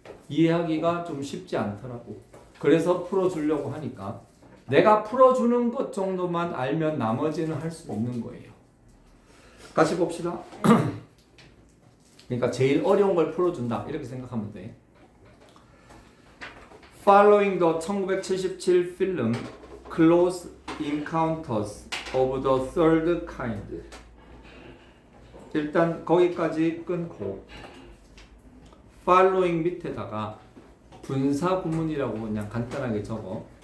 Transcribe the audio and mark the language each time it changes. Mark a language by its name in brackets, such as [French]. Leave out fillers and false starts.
[Korean] 이해하기가 좀 쉽지 않더라고. 그래서 풀어주려고 하니까 내가 풀어주는 것 정도만 알면 나머지는 할 수 없는 거예요. 같이 봅시다. 그러니까 제일 어려운 걸 풀어준다 이렇게 생각하면 돼. [English] Following the 1977 film close encounters of the third kind. [Korean] 일단 거기까지 끊고 following 밑에다가 분사 구문이라고 그냥 간단하게 적어.